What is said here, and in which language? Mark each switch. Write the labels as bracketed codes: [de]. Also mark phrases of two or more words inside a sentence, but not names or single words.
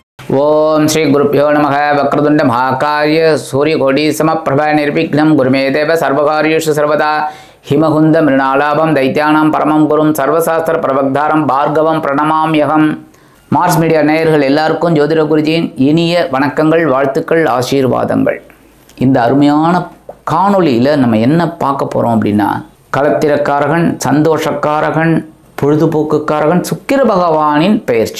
[sa] ओम श्री गुरुभ्यो नमः। वक्रतुंड महाकाय सूर्यकोटि समप्रभा निर्विघ्नं गुरुमे देव सर्वकार्येषु सर्वदा हिमकुंद मृणालाभं दैत्यानां परमं गुरुं सर्वशास्त्र प्रवक्तारं भार्गवं प्रणमाम्यहम्। [ta] மார்ஸ் மீடியா நேயர்கள் எல்லாருக்கும் ஜோதிட குருஜியின் இனிய வணக்கங்கள், வாழ்த்துக்கள், ஆசீர்வாதங்கள். இந்த அருமையான காணொளியில் நம்ம என்ன பார்க்க போகிறோம் அப்படின்னா, களத்திரக்காரகன், சந்தோஷக்காரகன், பொழுதுபோக்குக்காரகன் சுக்கிர பகவானின் பெயர்ச்சி.